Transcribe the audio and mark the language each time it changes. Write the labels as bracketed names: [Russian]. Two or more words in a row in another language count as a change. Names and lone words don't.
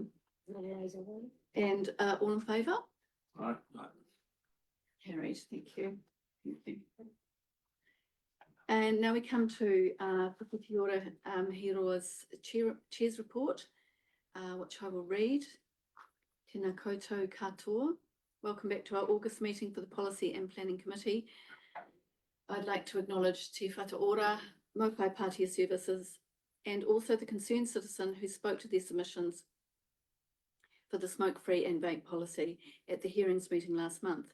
[English] And all in favour? Right. Carried, thank you. Thank you. And now we come to Whakatiora Hiroa's Chair's report, which I will read. [Māori] Tēnā koutou katoa. [English] Welcome back to our August meeting for the Policy and Planning Committee. I'd like to acknowledge Te Whata Ora, Mopai Pātea Services, and also the concerned citizen who spoke to their submissions for the smoke-free and vape policy at the hearings meeting last month.